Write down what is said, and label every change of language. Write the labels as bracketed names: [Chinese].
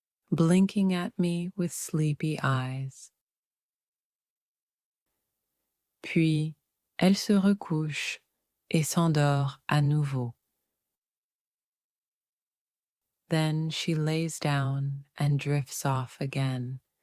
[English] blinking at me with sleepy eyes. [French] Puis, elle se recouche et s'endort à nouveau. [English] Then she lays down and drifts off again.